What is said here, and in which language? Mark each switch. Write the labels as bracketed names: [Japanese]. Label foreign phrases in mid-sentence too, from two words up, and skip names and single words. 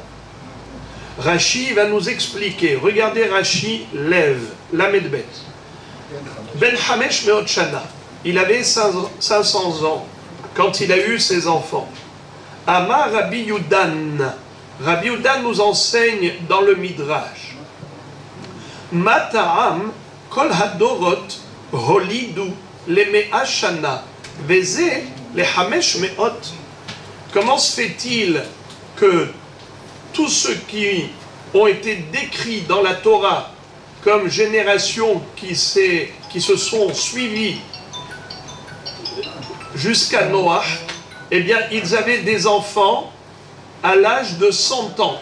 [French] Rashi va nous expliquer. Regardez Rashi lève, [Hebrew] ל״ב. בן חמש מאות שנה. [French] Il avait 500 ans quand il a eu ses enfants. [Hebrew] אמר רבי יודן. [French] Rabbi Yudan nous enseigne dans le Midrash. [Hebrew] מה טעם כל הדורות הולידו לשנה וזה לחמש מאות. [French] Comment se fait-il que tous ceux qui ont été décrits dans la Torah comme générations qui se sont suivies jusqu'à Noach, eh bien, ils avaient des enfants à l'âge de 100 ans.